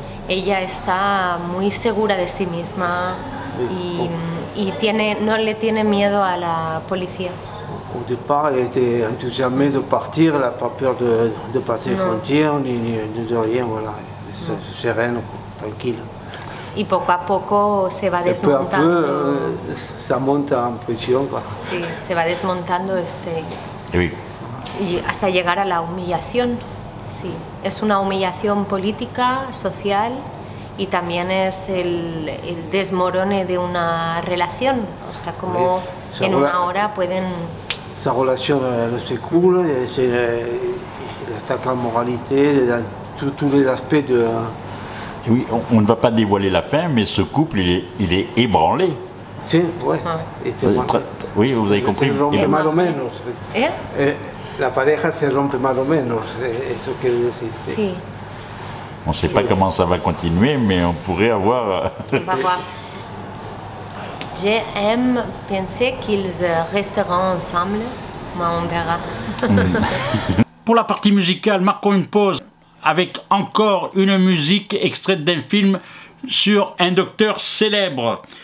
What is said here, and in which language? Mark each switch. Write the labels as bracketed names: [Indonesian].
[Spanish] Ella está muy segura de sí misma y no le tiene miedo a la policía. [French] Au départ, elle était enthousiasmée de partir, elle n'a pas peur de passer les frontières, ni de rien, voilà. C'est sereine, tranquille. [Spanish] Y poco a poco se va desmontando. [French] Peu à peu, ça monte en pression, quoi. [Spanish] Sí, se va desmontando [French] oui. [Spanish] Y hasta llegar a la humillación. Sí, es una humillación política, social y también es el desmorone de una relación. O sea, como en una hora pueden... [French] Sa relation s'écroule, l'attaque à la moralité, dans tous les aspects de... Oui, on ne va pas dévoiler la fin, mais ce couple, il est ébranlé. Si, oui. Oui, vous avez compris. [Spanish] Más o menos. La pareja se rompe más o menos, eso quiere decir. Sí. [French] On ne sait pas comment ça va continuer, mais on pourrait avoir... On va voir. J'aime penser qu'ils resteront ensemble, mais on verra. Pour la partie musicale, marquons une pause avec encore une musique extraite d'un film sur un docteur célèbre.